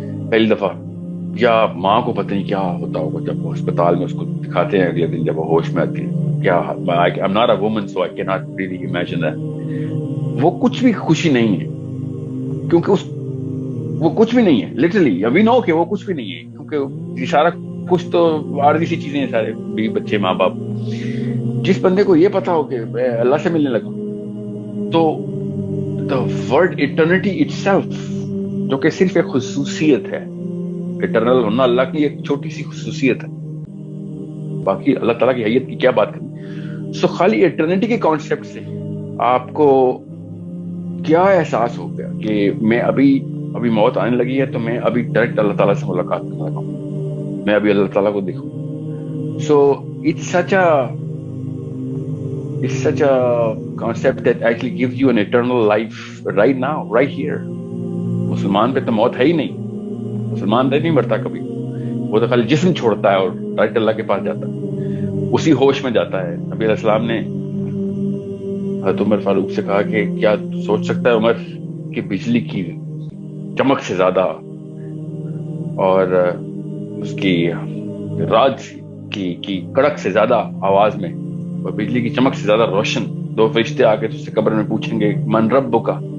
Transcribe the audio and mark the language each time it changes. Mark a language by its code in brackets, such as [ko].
[ur] پہلی دفعہ، یا ماں کو پتہ نہیں کیا ہوتا ہوگا جب وہ اسپتال میں اس کو دکھاتے ہیں اگلے دن جب وہ ہوش میں آتی ہے. [en] کیا I'm not a woman so I cannot really imagine that. [ur] وہ کچھ بھی خوشی نہیں ہے کیونکہ وہ کچھ بھی نہیں ہے لٹرلی. ابھی نو کہ وہ کچھ بھی نہیں ہے کیونکہ یہ سارا کچھ تو عارضی سی چیزیں ہیں، سارے بیوی بچے ماں باپ. جس بندے کو یہ پتا ہو کہ میں اللہ سے ملنے لگا تو [en] the word eternity itself، [ur] جو کہ صرف ایک خصوصیت ہے، اٹرنل ہونا اللہ کی ایک چھوٹی سی خصوصیت ہے، باقی اللہ تعالیٰ کی حیت کی کیا بات کریں. سو خالی ایٹرنیٹی کے کانسیپٹ سے آپ کو کیا احساس ہو گیا کہ میں ابھی موت آنے لگی ہے تو میں ابھی ڈائریکٹ اللہ تعالیٰ سے ملاقات کرنا لگا ہوں، میں ابھی اللہ تعالیٰ کو دیکھوں. [en] So it's such a concept that actually gives you an eternal life right now, right here. [ur] مسلمان پہ تو موت ہے ہی نہیں. مسلمان نہیں مرتا کبھی، وہ تو خالی جسم چھوڑتا ہے اور ڈائریکٹ اللہ کے پاس جاتا ہے، اسی ہوش میں جاتا ہے. نبی علیہ السلام نے حضرت عمر فاروق سے کہا کہ کیا سوچ سکتا ہے عمر کہ بجلی کی چمک سے زیادہ اور اس کی راج کی کڑک سے زیادہ آواز میں اور بجلی کی چمک سے زیادہ روشن 2 فرشتے آ کے تجھ سے قبر میں پوچھیں گے [ar] من ربک [ur] کا.